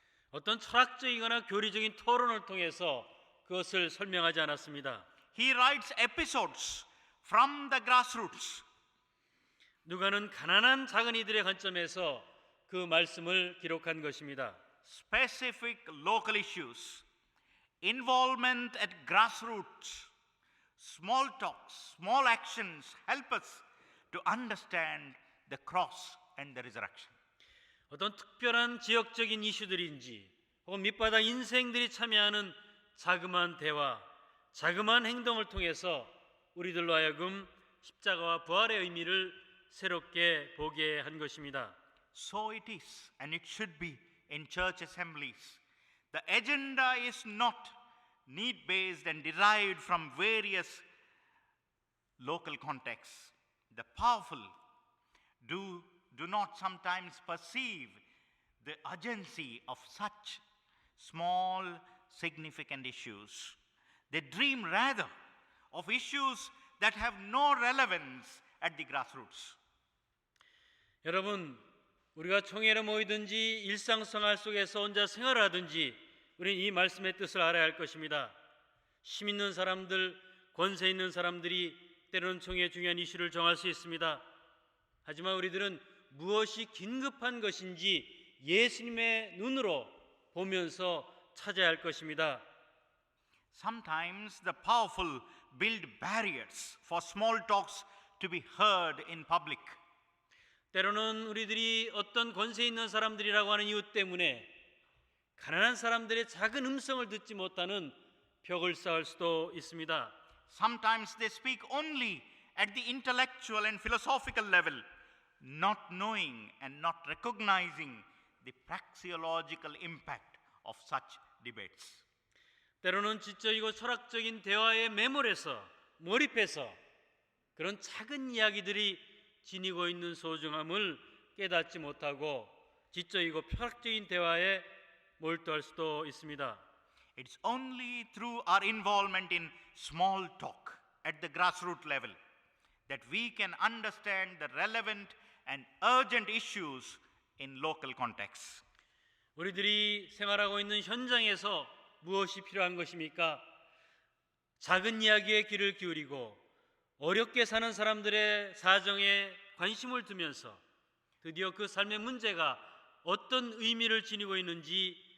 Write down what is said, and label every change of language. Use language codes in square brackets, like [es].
[ko] 어떤 철학적이거나 교리적인 토론을 통해서 그것을 설명하지 않았습니다. [en] He writes episodes from the grassroots. [ko] 누가는 가난한 작은 이들의 관점에서 그 말씀을 기록한 것입니다. [en] Specific local issues, involvement at grassroots, small talks, small actions help us to understand the cross and the resurrection. [ko] 어떤 특별한 지역적인 이슈들인지 혹은 밑바닥 인생들이 참여하는 자그마한 대화, 자그마한 행동을 통해서 우리들로 하여금 십자가와 부활의 의미를 새롭게 보게 한 것입니다. [en] So it is, and it should be in church assemblies. The agenda is not need-based and derived from various local contexts. The powerful do not sometimes perceive the urgency of such small, significant issues. They dream rather of issues that have no relevance at the grassroots. [ko] 여러분, 우리가 총회를 모이든지 일상생활 속에서 혼자 생활하든지 우리는 이 말씀의 뜻을 알아야 할 것입니다. 힘 있는 사람들, 권세 있는 사람들이 때로는 총회의 중요한 이슈를 정할 수 있습니다. 하지만 우리들은 무엇이 긴급한 것인지 예수님의 눈으로 보면서 찾아야 할 것입니다. [en] Sometimes the powerful build barriers for small talks to be heard in public. [ko] 때로는 우리들이 어떤 권세 있는 사람들이라고 하는 이유 때문에 가난한 사람들의 작은 음성을 듣지 못하는 벽을 쌓을 수도 있습니다. [en] Sometimes they speak only at the intellectual and philosophical level, not knowing and not recognizing the praxeological impact of such debates. [ko] 때로는 지적이고 철학적인 대화에 매몰해서 몰입해서 그런 작은 이야기들이 지니고 있는 소중함을 깨닫지 못하고 지적이고 철학적인 대화에 몰두할 수도 있습니다. [en] It's only through our involvement in small talk at the grassroots level that we can understand the relevant and urgent issues in local contexts. [ko] 우리들이 생활하고 있는 현장에서 무엇이 필요한 것입니까? 작은 이야기에 귀를 기울이고 어렵게 사는 사람들의 사정에 관심을 두면서 드디어 그 삶의 문제가 어떤 의미를 지니고 있는지